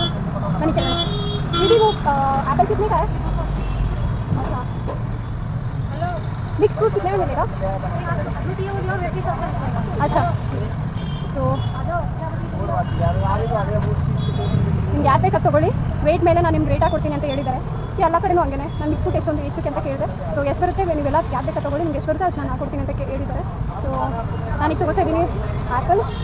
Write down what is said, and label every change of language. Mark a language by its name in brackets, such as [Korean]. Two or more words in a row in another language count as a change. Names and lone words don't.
[Hindi] मैंने क्या दीदी वो एप्पल कितने का है? अच्छा, हेलो, [English] mix fruit [Hindi] कितने में मिलेगा? अच्छा, [Kannada] ಸೊ ನಿಮ್ಗೆ ಯಾರು ಬೇಕಾದ ತೊಗೊಳ್ಳಿ. ವೆಯ್ಟ್ ಮೇಲೆ ನಾನು ನಿಮ್ಗೆ ರೇಟಾಗಿ ಕೊಡ್ತೀನಿ ಅಂತ ಹೇಳಿದ್ದಾರೆ. ಎಲ್ಲ ಕಡೆನೂ ಹಂಗೆ. ನಾನು [English] mix fruit [Kannada] ಎಷ್ಟಕ್ಕೆ ಅಂತ ಕೇಳಿದೆ. ಸೊ ಎಷ್ಟು ಬರುತ್ತೆ ನೀವೆಲ್ಲ ಯಾರು ಬೇಕಾದ ತೊಗೊಳ್ಳಿ, ನಿಮ್ಗೆ ಎಷ್ಟು ಬರುತ್ತೆ ಅಷ್ಟು ನಾನು ಹಾಕೊಡ್ತೀನಿ ಅಂತ ಹೇಳಿದ್ದಾರೆ. ಸೊ ನಾನೀಗ ತೊಗೋತಾ ಇದ್ದೀನಿ ಆ್ಯಪಲ್.